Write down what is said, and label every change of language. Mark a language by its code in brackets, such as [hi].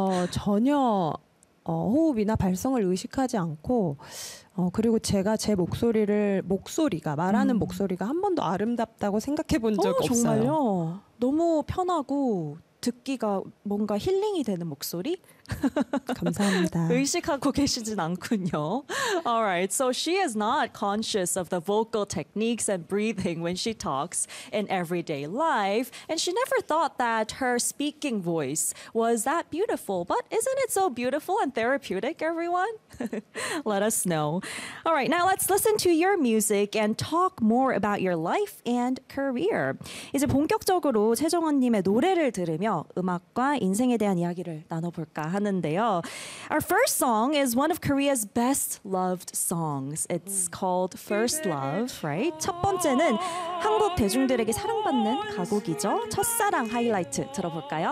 [ko] 전혀 호흡이나 발성을 의식하지 않고 그리고 제가 제 목소리가 말하는 목소리가 한 번도 아름답다고 생각해 본 적 없어요. 정말요? 너무 편하고 듣기가 뭔가 힐링이 되는 목소리? 감사합니다. 의식하고 계시진 않군요. [en] All right, so she is not conscious of the vocal techniques and breathing when she talks in everyday life. And she never thought that her speaking voice was that beautiful. But isn't it so beautiful and therapeutic, everyone? Let us know. All right, now let's listen to your music and talk more about your life and career. [ko] 이제 본격적으로 최정원님의 노래를 들으며 음악과 인생에 대한 이야기를 나눠볼까 하는데요. [en] Our first song is one of Korea's best loved songs. It's called First Love, right? [ko] 첫 번째는 한국 대중들에게 사랑받는 가곡이죠. 첫사랑 하이라이트 들어볼까요?